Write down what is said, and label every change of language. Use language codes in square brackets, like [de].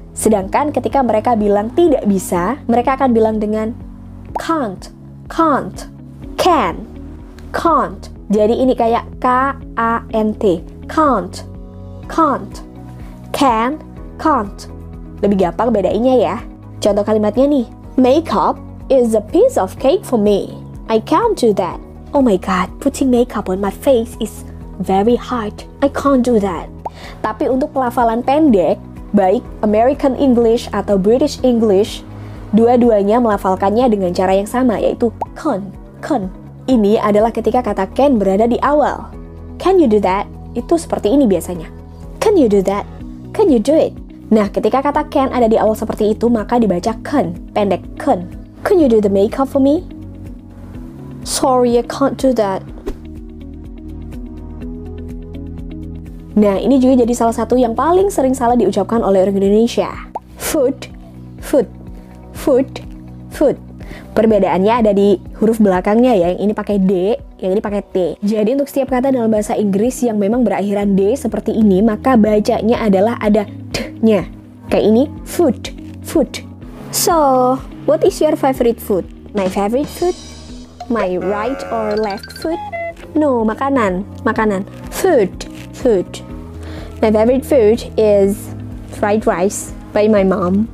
[id] Sedangkan ketika mereka bilang tidak bisa, mereka akan bilang dengan can't, can't, can, can't. Jadi ini kayak K-A-N-T, can't, can't, can, can't. Lebih gampang bedainnya ya. Contoh kalimatnya nih, [en] makeup is a piece of cake for me. I can't do that. Oh my god, putting makeup on my face is very hard. I can't do that. [id] Tapi untuk pelafalan pendek, baik American English atau British English, dua-duanya melafalkannya dengan cara yang sama, yaitu can, can. Ini adalah ketika kata can berada di awal. [en] Can you do that? [id] Itu seperti ini biasanya. [en] Can you do that? Can you do it? [id] Nah, ketika kata can ada di awal seperti itu, maka dibaca can, pendek can. [en] Can you do the makeup for me? Sorry, I can't do that. [id] Nah, ini juga jadi salah satu yang paling sering salah diucapkan oleh orang Indonesia. [en] food, food, food, food. [id] Perbedaannya ada di huruf belakangnya ya, yang ini pakai D, yang ini pakai T. Jadi untuk setiap kata dalam bahasa Inggris yang memang berakhiran D seperti ini, maka bacanya adalah ada D-nya. Kayak ini, food, food. [en] So, what is your favorite food? My favorite food? My right or left foot? No, [id] makanan, makanan. [en] Food, food. My favorite food is fried rice by my mom.